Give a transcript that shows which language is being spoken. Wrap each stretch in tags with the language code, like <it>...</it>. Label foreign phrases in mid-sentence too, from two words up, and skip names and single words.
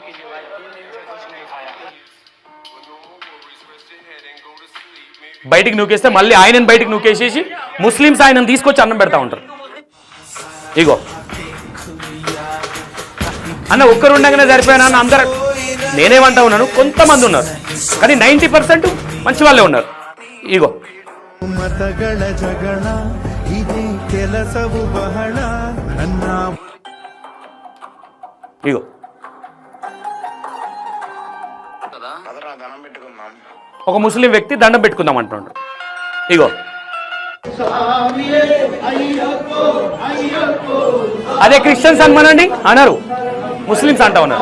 <te>బయటికి నూకేస్తే మళ్ళీ ఆయనను బయటికి నూకేసేసి ముస్లిమ్స్ ఆయనను తీసుకొచ్చి అన్నం పెడతా ఉంటారు. ఇగో అన్న ఒక్కరు ఉండగానే సరిపోయినా అన్న అందరూ. నేనేమంటా ఉన్నాను, కొంతమంది ఉన్నారు కానీ 90% మంచి వాళ్ళే ఉన్నారు. ఇగో</te> <kn>ಮತಗಳ ಜಗಳ ಇದೇ ಕೆಲಸವು ಬಹಳ ನನ್ನ</kn> <te>ఇగో ఒక ముస్లిం వ్యక్తి దండం పెట్టుకుందాం అంటున్నాడు. ఇగో అదే క్రిస్టియన్స్ అనమనండి అన్నారు, ముస్లిమ్స్ అంటా ఉన్నారు.</te>